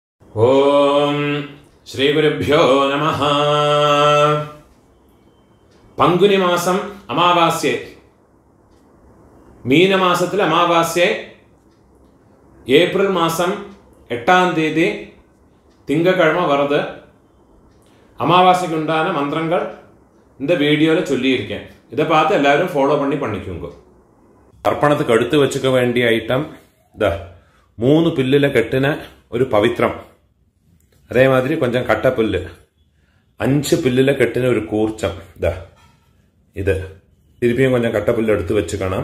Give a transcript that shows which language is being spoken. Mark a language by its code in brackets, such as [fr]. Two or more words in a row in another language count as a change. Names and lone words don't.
[sa] ഓം ശ്രീ ഗുരുഭ്യോ നമഃ. [ml] പങ്കുനി മാസം അമാവാസ്യ, മീനമാസത്തിൽ അമാവാസ്യ ഏപ്രിൽ മാസം [ta] 8ஆம் தேதி திங்கக்கிழமை வருது. அமாவாசைக்கு உண்டான மந்திரங்கள் இந்த வீடியோவில் சொல்லியிருக்கேன். இதை பார்த்து எல்லாரும் ஃபாலோ பண்ணிக்கோங்க. தர்ப்பணத்துக்கு எடுத்து வச்சுக்க வேண்டிய ஐட்டம் இத 3 பில்லுல கட்டின ஒரு பவித்ரம், அதே மாதிரி கொஞ்சம் கட்டப்புல்லு, 5 பில்லுல கட்டின ஒரு கூர்ச்சம், இது திருப்பியும் கொஞ்சம் கட்டப்புல்லு எடுத்து வச்சுக்கணும்.